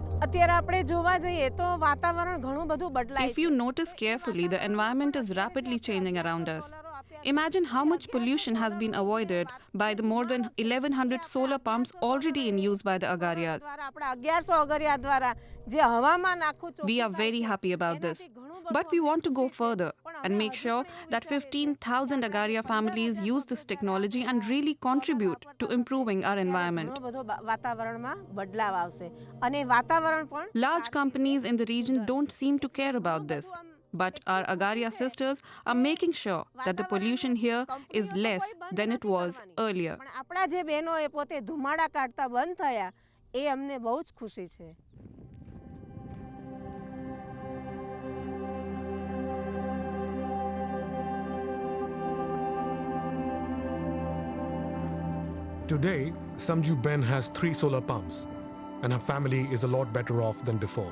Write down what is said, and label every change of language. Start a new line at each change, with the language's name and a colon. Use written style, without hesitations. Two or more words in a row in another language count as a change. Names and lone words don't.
Gujarati: અત્યારે આપણે જોવા જઈએ તો વાતાવરણ ઘણું બધું બદલાય
English: If you notice carefully, the environment is rapidly changing around us. Imagine how much pollution has been avoided by the more than 1100 solar pumps already in use by the Agarias.
Gujarati: આપણા 1100 અગરિયા દ્વારા જે હવામાન આખું
English: We are very happy about this. But we want to go further and make sure that 15,000 Agaria families use this technology and really contribute to improving our environment.
Gujarati: ઘણો બધો વાતાવરણમાં બદલાવ આવશે અને વાતાવરણ પણ
English: Large companies in the region don't seem to care about this. But our Agaria sisters are making sure that the pollution here is less than it was earlier.
Gujarati: પણ આપણા જે બહેનો એ પોતે ધુમાડા કાઢતા બંધ થયા એ અમને બહુ જ ખુશી છે.
English: Today, Samju Ben has 3 solar pumps, and her family is a lot better off than before.